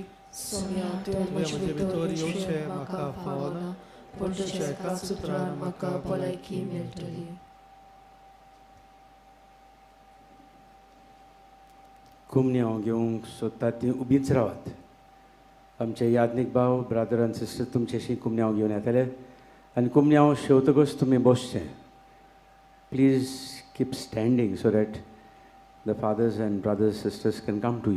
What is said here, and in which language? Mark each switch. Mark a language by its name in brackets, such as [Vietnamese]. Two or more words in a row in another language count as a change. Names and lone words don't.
[Konkani] सोम्या तुवें म्हजे भितर येवचें म्हाका फावना, पूण तुज्या एकाच उतरान म्हाका भलायकी मेळटली. कुमन्यांव घेवंक सोदतात ती उबीच रावात. आमचे याज्ञीक भाव ब्रादर आनी सिस्टर तुमचेशी कुमन्यांव घेवन येतले आनी कुमन्यांव शेवतकच तुमी बसचें. [English] प्लीज keep standing so that the fathers and brothers sisters can come to you.